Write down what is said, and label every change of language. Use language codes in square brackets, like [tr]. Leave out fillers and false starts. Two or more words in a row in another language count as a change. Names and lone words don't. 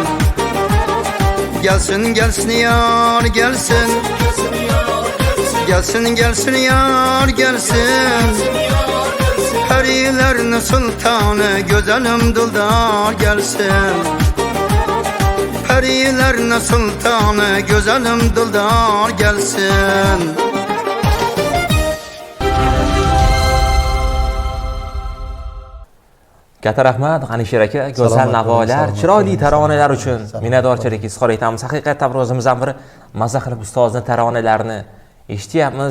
[tr] Gelsin gelsin yar gelsin, gelsin gelsin yar gelsin. Perilerin sultanı güzelim Dildar gelsin. Perilerin sultanı güzelim Dildar gelsin. [uz] Katta rahmat G'anisher aka, go'zal navolar, chiroyli taronalar uchun minnatdorchilik izhor etamiz. Haqiqatdan bir o'zimizdan bir mazza qilib ustozni taronalarini eshityapmiz.